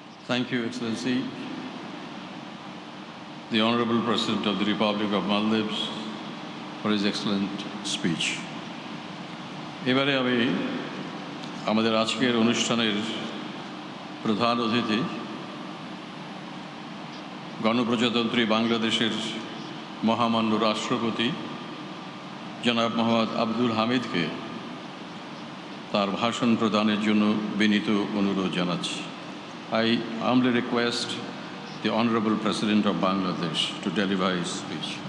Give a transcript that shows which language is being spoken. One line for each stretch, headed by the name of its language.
English: Thank you, Excellency. The Honorable President of the Republic of Maldives for his excellent speech.
Bangla: এবারে আমি আমাদের আজকের অনুষ্ঠানের প্রধান অতিথি গণপ্রজাতন্ত্রী বাংলাদেশের মহামান্য রাষ্ট্রপতি জনাব মোহাম্মদ আব্দুল হামিদকে তার ভাষণ প্রদানের জন্য বিনীত অনুরোধ জানাচ্ছি।
English: I humbly request the Honorable President of Bangladesh to deliver his speech.